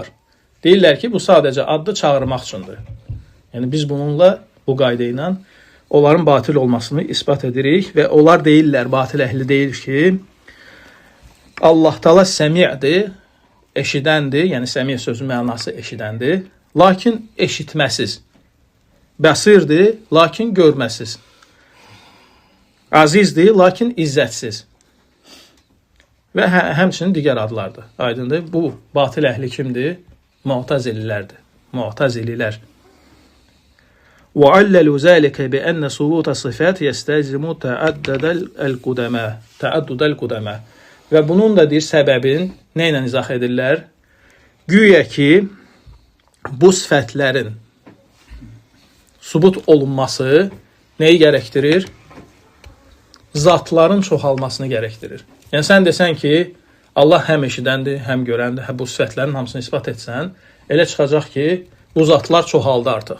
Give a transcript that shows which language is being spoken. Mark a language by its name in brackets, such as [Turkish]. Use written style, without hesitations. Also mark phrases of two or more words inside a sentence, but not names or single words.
[Azerbaijani] Deyirlər ki, bu sadəcə addı çağırmaq üçündür. Yəni biz bununla, bu qayda ilə onların batil olmasını isbat edirik və onlar deyirlər, batil əhli deyir ki, Allah Taala səmi'dir, eşidəndir, yəni səmi' sözün mənası eşidəndir, lakin eşitməsiz. Bəsirdir, lakin görməsiz. Azizdir, lakin izzətsiz. Və həmçinin digər adlardır. Aydındır. Bu batil əhli kimdir? Mu'tazililərdir. Mu'tazililər. [Arabic] وَعَلَّلُوا ذَلِكَ بِأَنَّ صُبُوتَ الصِّفَاتِ يَسْتَلْزِمُ تَعَدُّدَ الْقُدَمَا. [Azerbaijani] Və bunun da deyir səbəbin nə ilə izah edirlər? Güya ki, bu sifətlərin sübut olunması nəyi gərəkdirir? Zatların çoxalmasını gərəkdirir. Yəni sən desən ki, Allah həm eşidəndir, həm görəndir, bu sifətlərin hamısını isbat etsən, elə çıxacaq ki, bu zatlar çoxaldı artıq.